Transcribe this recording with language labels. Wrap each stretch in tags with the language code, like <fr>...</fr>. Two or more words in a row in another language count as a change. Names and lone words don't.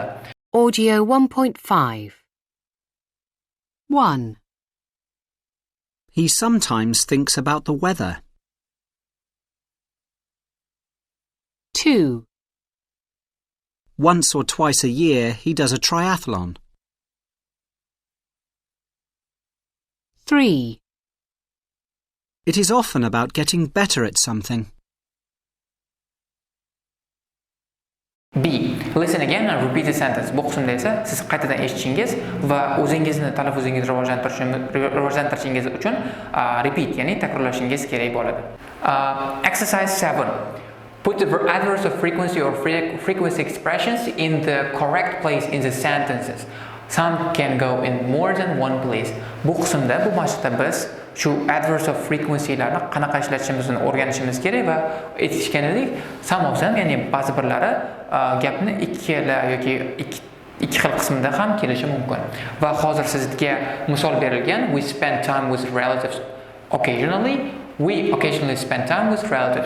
<en>Audio 1.5 1. He sometimes thinks about the weather. 2. Once or twice a year, he does a triathlon. 3. It is often about getting better at something. B. Listen again and repeat the sentence.</en> <uz>Bu qismda esa siz qaytadan eshitishingiz va o'zingizni talaffuzingizni rivojlantirishingiz uchun repeat, ya'ni takrorlashingiz kerak bo'ladi.</uz> <en>Exercise 7. Put the adverbs of frequency or frequency expressions in the correct place in the sentences. Some can go in more than one place.</en> <uz>Bu qismda, bu mashqda biz shu</uz> <en>adverbs of frequencylarni</en> <uz>qanaqa ishlatishimizni o'rganishimiz kerak va aytishganidek,</uz> <en>some of them,</en> <uz>ya'ni ba'zi birlari gapni ikkala yoki ikki xil qismda ham kelishi mumkin. Va hozir sizga misol berilgan:</uz> <en>we spend time with relatives occasionally. We occasionally spend time with relatives.</en>